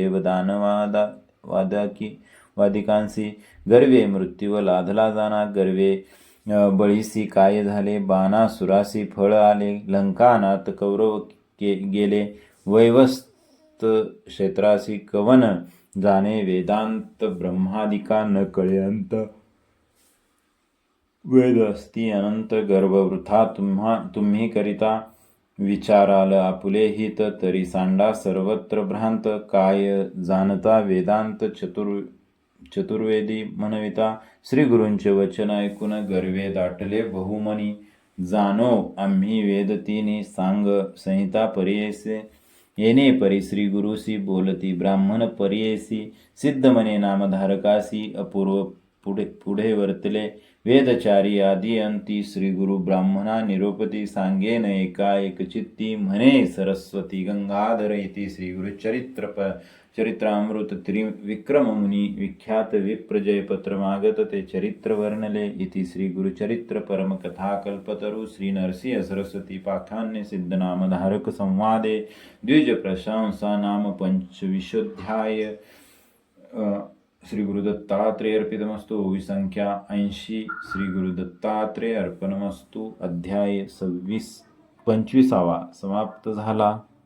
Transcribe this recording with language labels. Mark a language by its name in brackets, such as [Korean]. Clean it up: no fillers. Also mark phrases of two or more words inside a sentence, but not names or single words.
[Marathi] वादिकांसी गर्वे मृत्यूव लाधला जाना गर्वे बळीसी काय झाले बाणासुरासी फळ आले लंकानात कौरव गेले वैवस्त क्षेत्रासी कवन जाणे वेदांत ब्रह्मादिका न कळे अंत वेद अस्ति अनंत गर्भ वृथा तुम्ही करिता विचाराल आपुले हित तरी सांडा सर्वत्र भ्रांत काय जाणता वेदांत चतुर्वेदी म्हणविता श्री गुरूंचे वचन ऐकून गर्वे दाटले बहुमनी जाणो आम्ही वेद तिनी सांग संहिता परियेसे येणे परी श्री गुरुसी बोलती ब्राह्मण परियेसी सिद्ध मने नामधारकासी अपूर्व पुढे वर्तले वेदचारी आदी अंती श्री गुरु ब्राह्मणा निरोपती सांगेन एका एकचित्ती म्हणे सरस्वती गंगाधर इति श्री गुरु चरित्रामृत त्रिविक्रम मुनी विख्यात विप्रजय पत्र मागत ते चरित्र वर्णले इति श्री गुरुचरित्र परम कथा कल्पतरु श्री नरसिंह सरस्वती पाखान्य सिद्धनाम धारक संवादे द्विज प्रशंसा नाम पंचविशोध्याय श्री गुरु दत्तात्रेय अर्पितमस्तु संख्या 80 श्री गुरु दत्तात्रेय अर्पणमस्तु अध्याय 25 समाप्त झाला.